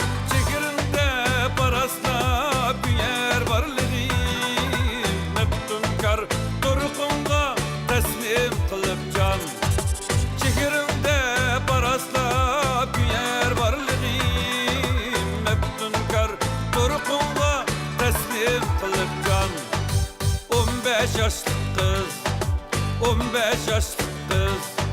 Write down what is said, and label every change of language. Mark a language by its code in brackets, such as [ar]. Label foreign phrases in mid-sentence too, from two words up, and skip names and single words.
[ug] چېھرىڭدە پاراسلاپ كۆيەر بارلىقىم، مەپتۇنكار تۇرقۇڭغا تەسلىم قىلىپ جان. چېھرىڭدە پاراسلاپ كۆيەر بارلىقىم، مەپتۇنكار تۇرقۇڭغا تەسلىم قىلىپ جان. [uz] O'n besh yoshlik qiz, o'n besh yoshlik qiz,